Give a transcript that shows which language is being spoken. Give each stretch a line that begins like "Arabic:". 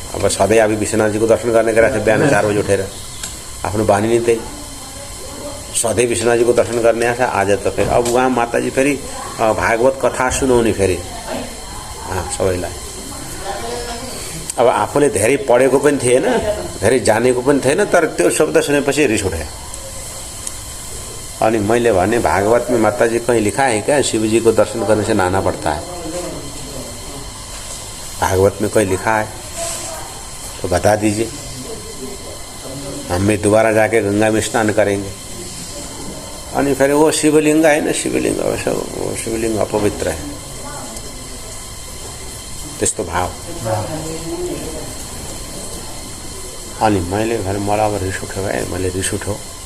Nepali: अब सधैँ अब विश्वनाथजीको दर्शन गर्ने गएको थिएँ बिहान 4 बजे उठेर, आफ्नो बानी नै त्यही, सधैँ विश्वनाथजीको दर्शन गर्ने आछ। आज त फेरि अब उहाँ माताजी फेरि भागवत कथा सुनाउने फेरि सबैलाई। अब आफूले धेरै पढेको पनि थिएन, धेरै जानेको पनि थिएन, तर त्यो शब्द सुनेपछि रिस उठ्यो। अनि मैले भने
Hindi: भागवत में माताजी कहीं लिखा है क्या शिव जी को दर्शन करने से नहाना पड़ता है? भागवत में कहीं लिखा है तो बता दीजिए, हम भी दोबारा जाके गंगा में स्नान करेंगे। अनि फिर वो शिवलिंग है ना, शिवलिंग वो शिवलिंग अपवित्र है,
Nepali: त्यस्तो भाव। अनि मैले भने मलाई अब रिस उठ्यो भाइ, मैले रिस उठ्यो।